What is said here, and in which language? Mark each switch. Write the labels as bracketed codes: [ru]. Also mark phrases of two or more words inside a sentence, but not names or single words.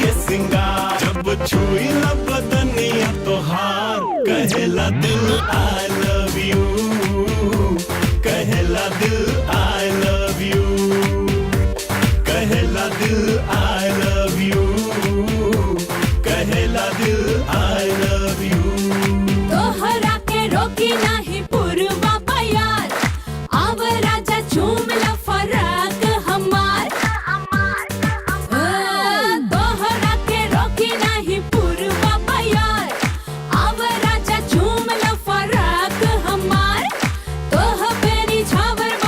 [bho] सिंगार जब छुई ला बदनिया तोहार कहेला दिल [en] I love you [bho] कहेला दिल [en] I love you [bho] कहेला दिल [en] I love you [bho] कहेला दिल [en] I love you [bho] तोहरा के रोकी नाही पुरवा बयार आव राजा झूम ला फराक हमार तोहरा के रोकी नाही पुरवा बयार आव राजा झूम ला फराक हमार तोह बेनी झावर बा